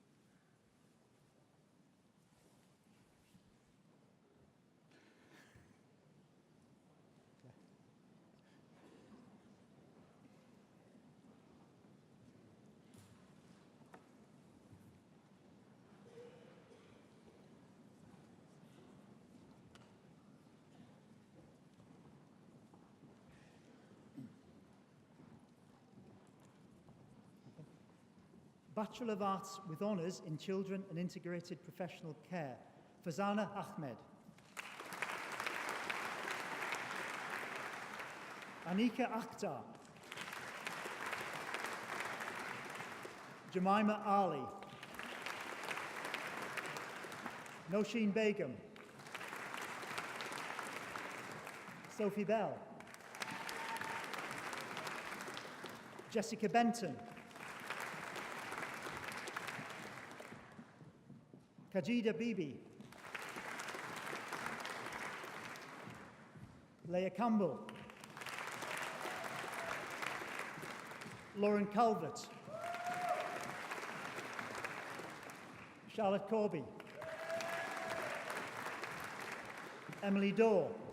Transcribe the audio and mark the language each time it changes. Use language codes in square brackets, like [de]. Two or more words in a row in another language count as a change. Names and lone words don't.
[en] Bachelor of Arts with Honours in Children and Integrated Professional Care, Fazana Ahmed. Anika Akhtar. Jemima Ali. Nosheen Begum. Sophie Bell. Jessica Benton. Kajida Bibi. Leah Campbell. Lauren Calvert. Charlotte Corby. Emily Dorr.